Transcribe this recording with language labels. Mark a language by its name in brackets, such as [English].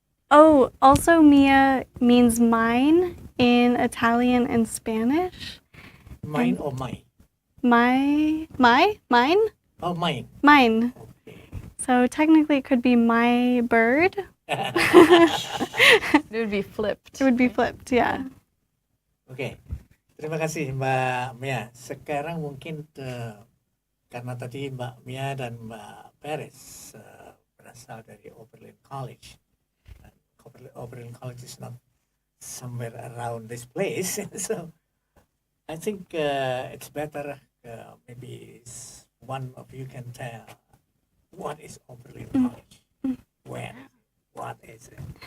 [English] Also Mia means mine in Italian and Spanish. Mine or mine? Mine? Oh, mine. Mine. Okay. So technically it could be my bird. It would be flipped. It would be flipped, yeah. [Indonesian] Oke, terima kasih Mbak Mia. Sekarang mungkin karena tadi Mbak Mia dan Mbak Paris berasal dari Oberlin College. [English] Oberlin College is not somewhere around this place, so I think it's better maybe one of you can tell what is Oberlin College, when, what is it?